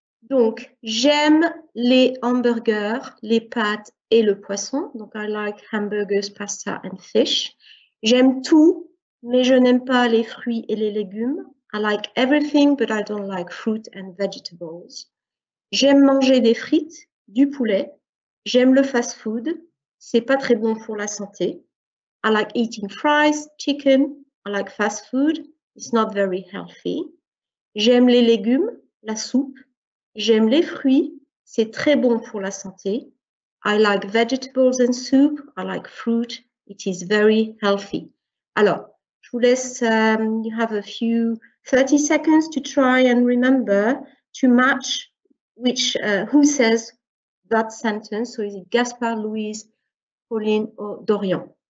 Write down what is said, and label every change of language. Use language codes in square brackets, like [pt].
[fr] Donc, j'aime les hamburgers, les pâtes et le poisson. [en] Donc, I like hamburgers, pasta and fish. [fr] J'aime tout, mais je n'aime pas les fruits et les légumes. [en] I like everything, but I don't like fruit and vegetables. [fr] J'aime manger des frites, du poulet. J'aime le fast-food. C'est pas très bon pour la santé. [en] I like eating fries, chicken. I like fast food. It's not very healthy. [fr] J'aime les légumes, la soupe. J'aime les fruits. C'est très bon pour la santé. [en] I like vegetables and soup. I like fruit. It is very healthy. [fr] Alors, je vous laisse, [en] you have a few 30 seconds to try and remember to match which, who says that sentence. So is it Gaspard, Louise, Pauline, or Dorian?